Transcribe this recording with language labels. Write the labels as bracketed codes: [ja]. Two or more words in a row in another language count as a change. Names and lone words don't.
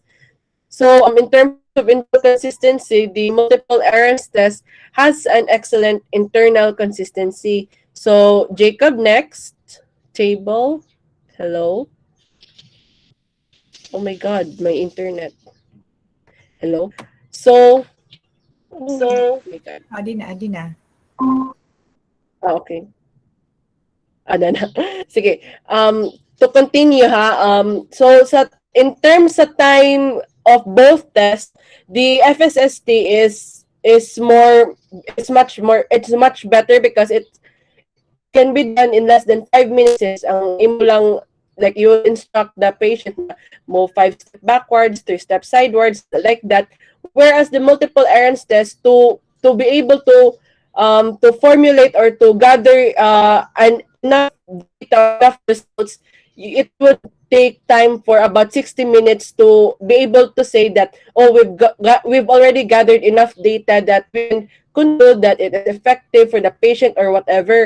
[en] So in terms of internal consistency, the multiple errands test has an excellent internal consistency. So Jacob, next. Table. Hello. Oh my God, my internet. Hello. So oh my God. [war] Adi na. [tl] Okay. Ano na. Sige. [en] To continue ha. So in terms of time of both tests, the FSST is much better because it can be done in less than 5 minutes. [war] Ang imo lang, [en] like you instruct the patient move 5 steps backwards, 3 steps sidewards, like that. Whereas the multiple errands test to be able to formulate or to gather enough data, enough results, it would take time for about 60 minutes to be able to say that, oh, we've already gathered enough data that we can conclude that it is effective for the patient or whatever.